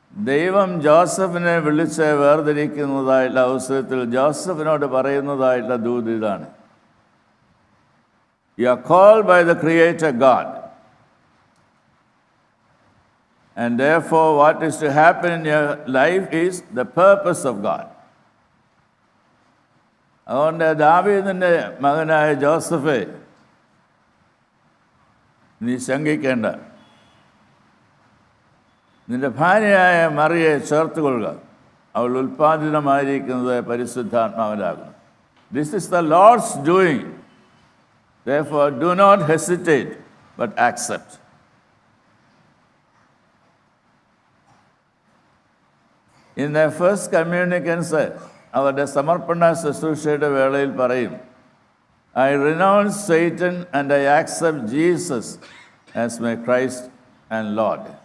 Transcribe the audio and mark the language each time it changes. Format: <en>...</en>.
<ml>ദൈവം ജോസഫിനെ വിളിച്ച് വേർതിരിക്കുന്നതായിട്ടുള്ള അവസരത്തിൽ ജോസഫിനോട് പറയുന്നതായിട്ടുള്ള ദൂത് ഇതാണ്:</ml> <en>You are called by the Creator God, and therefore what is to happen in your life is the purpose of God.</en> <ml>അതുകൊണ്ട് ദാവീദിൻ്റെ മകനായ ജോസഫേ, നീ ശങ്കിക്കേണ്ട. നിന്റെ ഭാര്യയായ മറിയെ ചേർത്തുകൊള്ളുക. അവൾ ഉൽപ്പാദിതമായിരിക്കുന്നത് പരിശുദ്ധാത്മാവിലാകുന്നു.</ml> <en>This is the Lord's doing. Therefore, do not hesitate, but accept. In the first communicants,</en> <ml>അവരുടെ സമർപ്പണ ശുശ്രൂഷയുടെ വേളയിൽ പറയും,</ml> <en>I renounce Satan and I accept Jesus as my Christ and Lord.</en>